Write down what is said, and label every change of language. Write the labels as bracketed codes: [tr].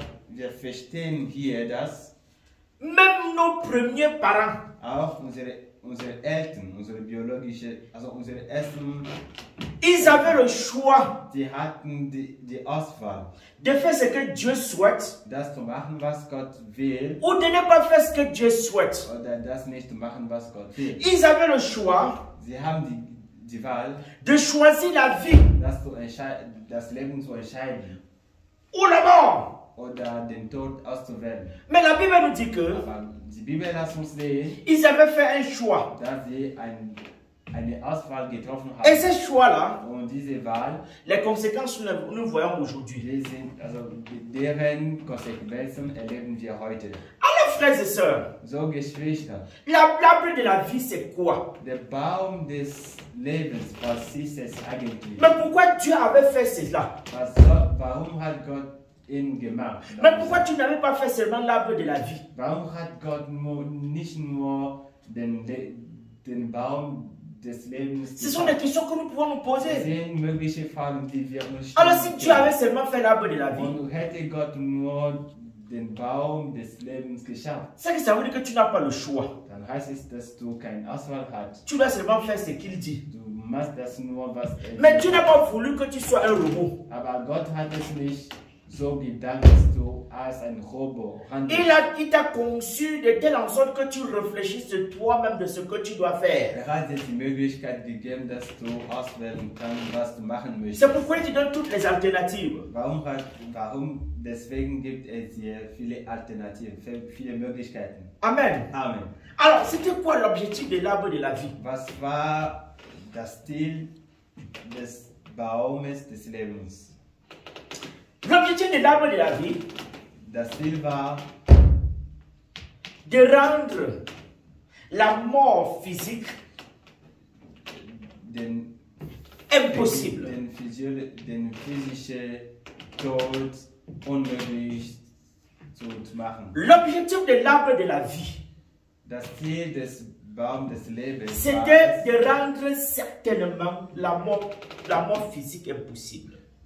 [de] Wir verstehen hier, dass [fr] même nos premiers parents, [de] auch unsere Eltern, unsere ersten, [fr] ils avaient le choix [de] die hatten die Auswahl, [fr] de faire ce que Dieu souhaite [de] das zu machen, was Gott will, [fr] ou de ne pas faire ce que Dieu souhaite. [de] oder das nicht zu machen, was Gott will. [fr] Ils avaient le choix [de] Sie haben die Wahl, [fr] de choisir la vie [de] das Leben zu entscheiden [fr] ou la mort. [de] oder den Tod auszuwählen. [fr] Mais la Bible nous dit que [de] Aber die Bibel lässt uns sehen, [fr] ils avaient fait un choix. [de] dass sie eine Auswahl getroffen [fr] Et [de] haben. [fr] ce choix-là, [de] Und diese Wahl, [fr] les conséquences, nous voyons aujourd'hui. [de] deren Konsequenzen erleben wir heute. [fr] Alors, frères et sœurs, [de] So, Geschwister, [fr] l'arbre de la vie, c'est quoi? [de] der Baum des Lebens, was ist es eigentlich? [fr] Mais pourquoi Dieu avait fait cela? [de] Warum hat Gott ihn gemacht? [fr] Mais pourquoi tu n'avais pas fait seulement l'arbre de la vie? [de] Warum hat Gott nicht nur den Baum des Lebens [fr] Ce sont des questions que nous pouvons nous [de] Das [fr] poser. [de] sind mögliche Fragen, die wir uns [fr] Alors, si [de] stellen [fr] Dieu avait seulement fait l'arbre de la vie, [de] Und hätte Gott nur den Baum des Lebens geschaffen, [fr] c'est que ça veut dire que tu n'as pas le choix. [de] dann heißt es, dass du keine Auswahl hast. [fr] Tu dois seulement faire ce qu'il dit. [de] Du machst das nur, was [fr] Mais Dieu n'a pas voulu que tu sois un robot. [de] Aber Gott hat es nicht so gedacht, dass du als ein Robo handelst. [fr] Il t'a conçu de telle en sorte que tu réfléchisses toi-même de ce que tu dois faire. [de] Hat dir die Möglichkeit gegeben, dass du auswählen kannst, was du machen möchtest. [fr] C'est pourquoi il te donne toutes les alternatives. [de] Warum? Deswegen gibt es hier viele Alternativen, viele Möglichkeiten. [fr] Amen. [de] Amen. [fr] Alors, c'était quoi l'objectif de l'arbre de la vie? [de] Was war das Ziel des Baumes des Lebens? [fr] L'objectif de l'arbre de la vie, [de] Das Ziel war, [fr] de rendre la mort physique [de] den [fr] impossible. [de] den physischen Tod unmöglich zu machen. [fr] L'objectif de l'arbre de la vie, [de] Das Ziel des Baums des Lebens [fr] c'était de rendre certainement la mort physique impossible.